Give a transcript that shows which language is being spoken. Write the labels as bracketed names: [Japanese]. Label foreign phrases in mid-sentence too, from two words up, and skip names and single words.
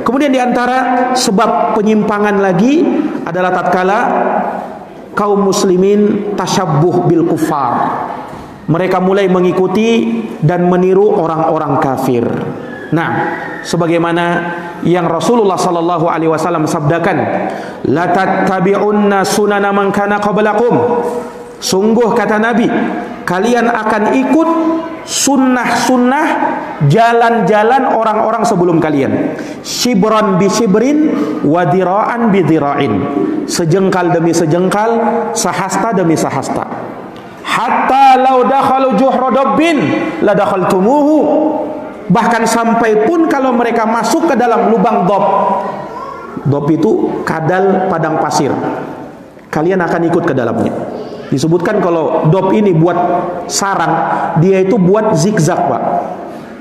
[Indonesian] Kemudian diantara sebab penyimpangan lagi adalah tatkala kaum muslimin [Arabic] تشبه بالكفار. [Indonesian] Mereka mulai mengikuti dan meniru orang-orang kafir. Nah, sebagaimana yang Rasulullah [Arabic] صلى الله عليه وسلم [Indonesian] sabdakan, [Arabic] لتتبعن سنن من كان قبلكم. [Indonesian] Sungguh, kata Nabi, kalian akan ikut sunnah-sunnah, jalan-jalan orang-orang sebelum kalian. [Arabic] شبرا بشبر وذراعا بذراع. [Indonesian] Sejengkal demi sejengkal, sahasta demi sahasta. [Arabic] حتى لو دخلوا جحر ضب لدخلتموه. [Indonesian] Bahkan sampai pun kalau mereka masuk ke dalam lubang dob. Dob itu kadal padang pasir, kalian akan ikut ke dalamnya. Disebutkan kalau dob ini buat sarang, dia itu buat zigzag, Pak.